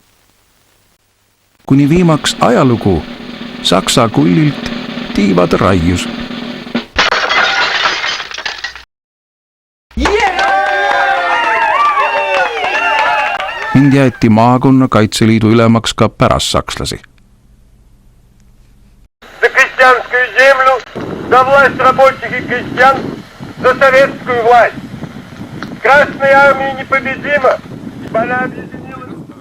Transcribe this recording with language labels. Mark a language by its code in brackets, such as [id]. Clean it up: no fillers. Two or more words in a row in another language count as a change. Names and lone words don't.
[et] Kuni viimaks ajalugu Saksa kullilt tiivad raius. Mind jäeti maakonna kaitseliidu ülemaks ka pärast sakslasi. [ru] За крестьянскую землю, за власть рабочих и крестьян, за советскую власть. Красная армия непобедима, ибо она объединила...